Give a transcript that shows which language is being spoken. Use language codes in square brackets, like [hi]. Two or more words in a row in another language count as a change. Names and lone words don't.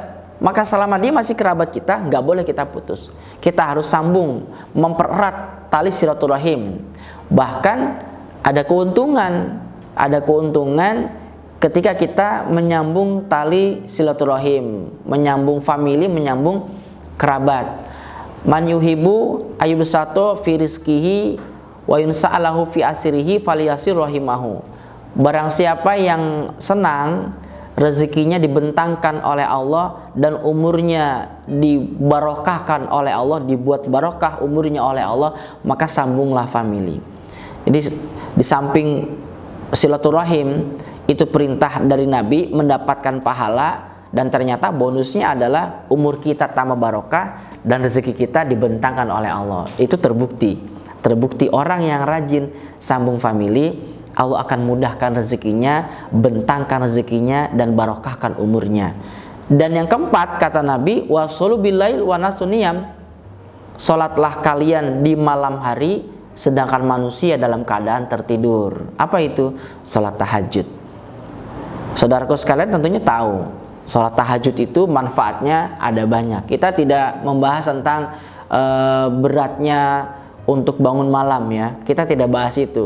[id] Maka selama dia masih kerabat kita, nggak boleh kita putus. Kita harus sambung, mempererat tali silaturahim. Bahkan ada keuntungan ketika kita menyambung tali silaturahim, menyambung famili, menyambung kerabat. [ar] من يحب أن يبسط في رزقه وينسأ له في أثره فليصل رحمه. [id] Barang siapa yang senang rezekinya dibentangkan oleh Allah dan umurnya dibarokahkan oleh Allah, dibuat barokah umurnya oleh Allah, maka sambunglah famili. Jadi di samping silaturahim itu perintah dari Nabi mendapatkan pahala, dan ternyata bonusnya adalah umur kita tambah barokah dan rezeki kita dibentangkan oleh Allah. Itu terbukti orang yang rajin sambung famili, Allah akan mudahkan rezekinya, bentangkan rezekinya, dan barokahkan umurnya. Dan yang keempat kata Nabi, [ar] وصلوا بالليل والناس نيام, [id] salatlah kalian di malam hari sedangkan manusia dalam keadaan tertidur. Apa itu? Salat tahajud. Saudaraku sekalian tentunya tahu, salat tahajud itu manfaatnya ada banyak. Kita tidak membahas tentang beratnya untuk bangun malam ya, kita tidak bahas itu.